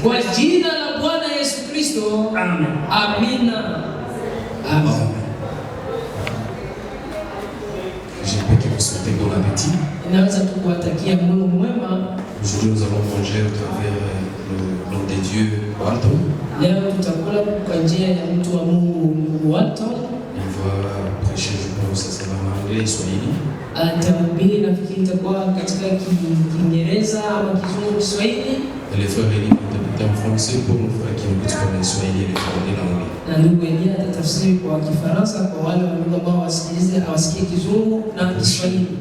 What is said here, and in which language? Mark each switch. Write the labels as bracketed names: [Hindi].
[Swahili] kwa jina la Bwana Yesu Kristo. Amen. Amina. Amen. [French] J'espère que vous souhaitez bon appétit. [Swahili] Naweza tukuwatakia mlo mwema. [French] Aujourd'hui, nous allons manger à travers l'homme de Dieu, Walton. [Swahili] Leo tutakula kwa njia ya mtu wa Mungu Walton. [French] Il va prêcher, je pense, ça sera en anglais, Swahili. [Swahili] Atahubiri, nafikiri itakuwa katika Kiingereza ama Kizungu, Kiswahili. [French] Et les frères Elie vont interpréter en français pour nos frères qui n'écoutent pas le Swahili et les frères de l'anglais. [Swahili] Na ndugu Elia atatafsiri kwa Kifaransa kwa wale ambao hawasikie Kizungu na Kiswahili.